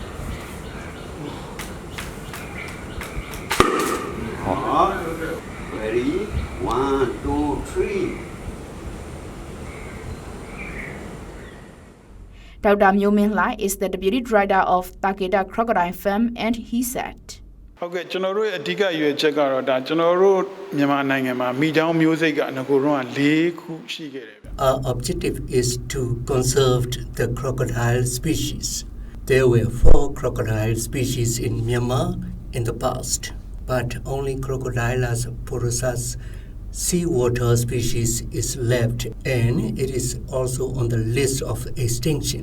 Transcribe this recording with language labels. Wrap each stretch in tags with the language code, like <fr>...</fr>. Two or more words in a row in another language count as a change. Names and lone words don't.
<en>Ready? 1, 2, 3. Dr. Myo Min Lai is the deputy director of Takeda Crocodile Farm, and he said,</en> <my>Okay, ကျွန်တော်တို့ရဲ့အဓိကရွေးချက်ကတော့ဒါကျွန်တော်တို့မြန်မာနိုင်ငံမှာမိချောင်းမျိုးစိတ်ကငကိုတော့4ခုရှိခဲ့တယ်ဗျ</my> <en>Our objective is to conserve the crocodile species. There were 4 crocodile species in Myanmar in the past, but only Crocodilus porosus seawater species is left, and it is also on the list of extinction.</en>